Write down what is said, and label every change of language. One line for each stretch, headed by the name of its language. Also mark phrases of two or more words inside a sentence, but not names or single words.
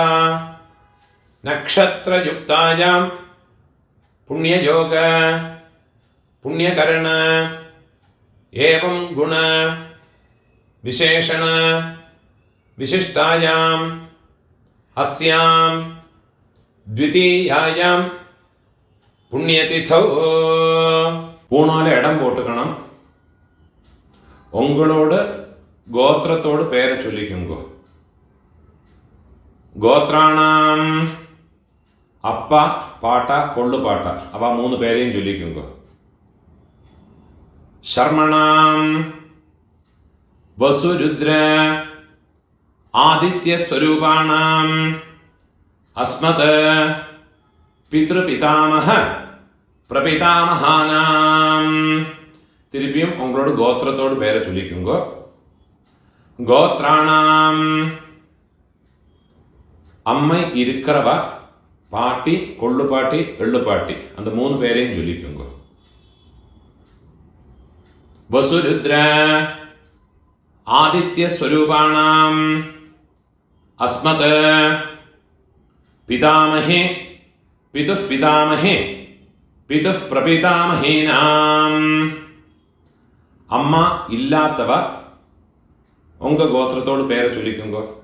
Sanskrit: नक्षत्रयुक्तायां पुण्ययोग पुण्यकर्ण एवं गुण विशेषण विशिष्टायाम् अस्यां द्वितीयायां पुण्यतिथौ
Tamil: பூணால இடம் போட்டுக்கணும். உங்களோட கோத்திரத்தோடு பேரை சொல்லிக்குங்க. கோத்ராணாம் அப்பா பாட்டா கொள்ளு பாட்டா அவ 3 பேரையும் சொல்லிக்குங்க.
Sanskrit: शर्मणाम वसुरुद्र आदित्य स्वरूपाणाम अस्मत् पितृपितामह प्रपितामहानाम
Tamil: திருப்பியும் உங்களோட கோத்திரத்தோடு பேரை சொல்லிக்குங்க. கோத்ராணாம் அம்மை இருக்கிறவ பாட்டி கொள்ளு பாட்டி எள்ளு பாட்டி அந்த 3 பேரையும் சொல்லிக்குங்க.
Sanskrit: वसुरुद्र आदित्य स्वरूपाणाम् अस्मत् पितामहे पितुः पितामहे पितुः प्रपितामहीनाम्
Tamil: அம்மா இல்லாதவ உங்க கோத்திரத்தோட பேரை சொல்லிக்குங்கோ.